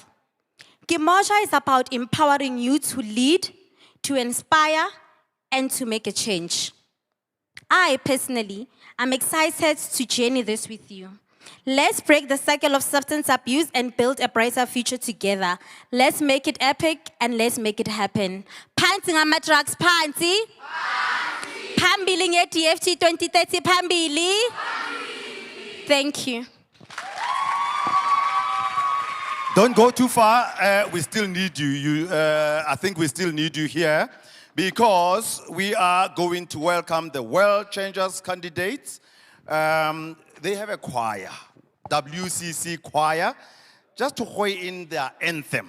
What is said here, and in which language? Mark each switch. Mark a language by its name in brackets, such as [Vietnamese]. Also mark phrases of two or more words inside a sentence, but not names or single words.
[English] Kemoja is about empowering you to lead, to inspire, and to make a change. I personally am excited to journey this with you. Let's break the cycle of substance abuse and build a brighter future together. Let's make it epic and let's make it happen. [Zulu] Phansi ngama drugs phansi. Phambili nge-DFG 2030 phambili. [English] Thank you. Don't go too far. We still need you. I think we still need you here because we are going to welcome the World Changers candidates. They have a choir, WCC choir, just to weigh in their anthem.